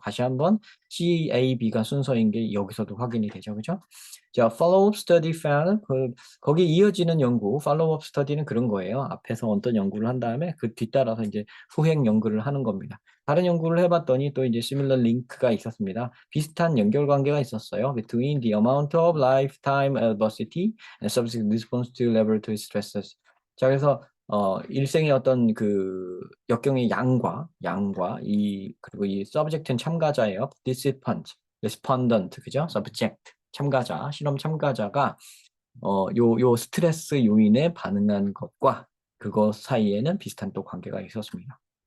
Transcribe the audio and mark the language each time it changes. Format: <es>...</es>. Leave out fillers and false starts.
<ko>다시 한번 C, A, B가 순서인 게 여기서도 확인이 되죠. 그죠? 자,</ko> <en>follow-up study found</en> <ko>거기 이어지는 연구, 팔로우업 스터디는 그런 거예요. 앞에서 어떤 연구를 한 다음에 그 뒤따라서 이제 후행 연구를 하는 겁니다. 다른 연구를 해봤더니 또 이제</ko> <en>similar link</en> <ko>가 있었습니다. 비슷한 연결관계가 있었어요.</ko> <en>Between the amount of lifetime adversity and subsequent response to laboratory stresses.</en> <ko>자, 그래서 일생의 어떤 그 역경의 양과 그리고 이 subject는 참가자예요.</ko> <en>participant, respondent, 그죠?</en> <ko>subject, 참가자, 실험 참가자가 요 스트레스 요인에 반응한 것과 그것 사이에는 비슷한 또 관계가 있었습니다.</ko>